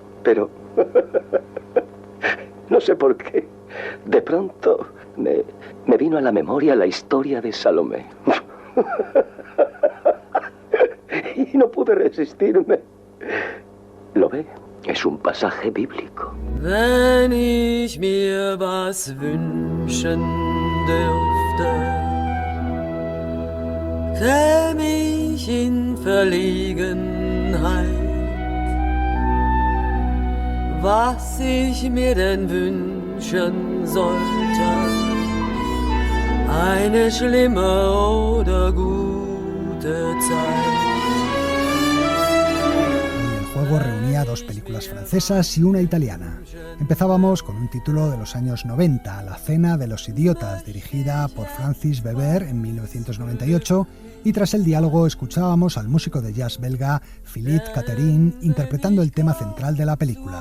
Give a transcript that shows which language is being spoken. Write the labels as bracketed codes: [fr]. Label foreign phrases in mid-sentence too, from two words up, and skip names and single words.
[es] Pero no sé por qué, de pronto me vino a la memoria la historia de Salomé. Y no pude resistirme. ¿Lo ve? Es un pasaje bíblico. [de] Wenn ich mir was wünschen dürfte, käme ich in Verlegenheit. Was ich mir denn wünschen sollte, eine schlimme oder gute Zeit. [es] El juego reunía dos películas francesas y una italiana. Empezábamos con un título de los años 90, La cena de los idiotas, dirigida por Francis Weber en 1998, y tras el diálogo escuchábamos al músico de jazz belga Philippe Catherine interpretando el tema central de la película.